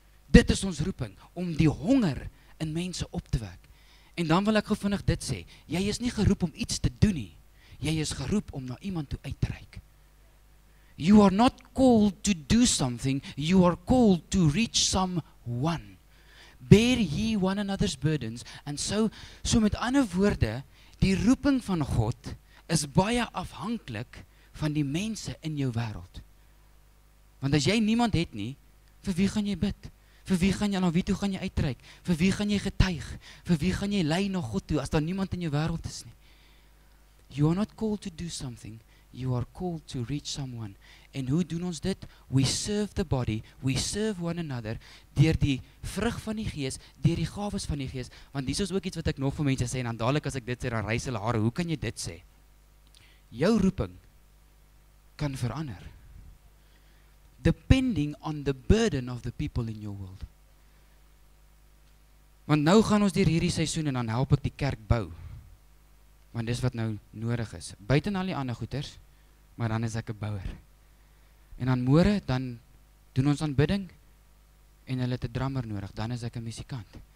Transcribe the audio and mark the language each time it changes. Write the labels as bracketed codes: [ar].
[af] Dit is ons roeping, om die honger in mense op te wek. En dan wil ek gou vinnig dit sê, jy is nie geroep om iets te doen nie, jy is geroep om na iemand toe uit te reik. [en] You are not called to do something, you are called to reach someone. Bear ye one another's burdens. [af] En so met ander woorde, die roeping van God is baie afhanklik van die mense in jou wêreld. Want as jy niemand het nie, vir wie gaan jy bid? Vir wie gaan jy, na wie toe gaan jy uitreik? Vir wie gaan jy getuig? Vir wie gaan jy lei na God toe, as daar niemand in jou wêreld is nie? You are not called to do something, you are called to reach someone. En hoe doen ons dit? [en] We serve the body, we serve one another, [af] deur die vrug van die Gees, deur die gawes van die Gees. Want dis is ook iets wat ek nog vir mense sê, en dan dadelik as ek dit sê, dan rys hulle hare. Hoe kan jy dit sê? Jou roeping kan verander, [en] depending on the burden of the people in your world. [af] Want nou gaan ons deur hierdie seisoen en dan help ek die kerk bou. Want dis wat nou nodig is. Buiten al die ander goeders, maar dan is ek 'n bouer. En dan môre, dan doen ons aanbidding en hulle het 'n drummer nodig, dan is ek 'n musikant.